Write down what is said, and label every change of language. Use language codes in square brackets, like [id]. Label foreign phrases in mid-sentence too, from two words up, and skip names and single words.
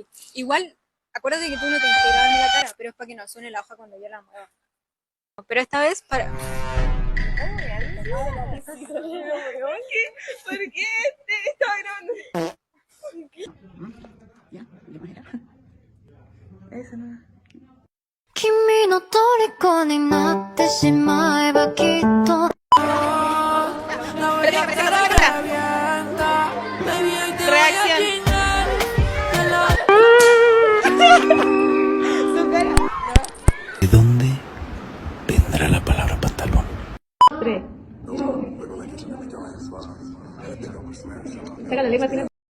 [es] Igual, acuérdate que tú no te integrabas en la cara, pero es para que no suene la hoja cuando yo la mueva. Pero esta vez para... ¿Por qué? Estaba grabando. Ya, ¿qué más era? Esa no. [ja] 君の虜になってしまえばきっと [es] Reacción. ¿De dónde vendrá la palabra pantalón? 3. Saca la lengua,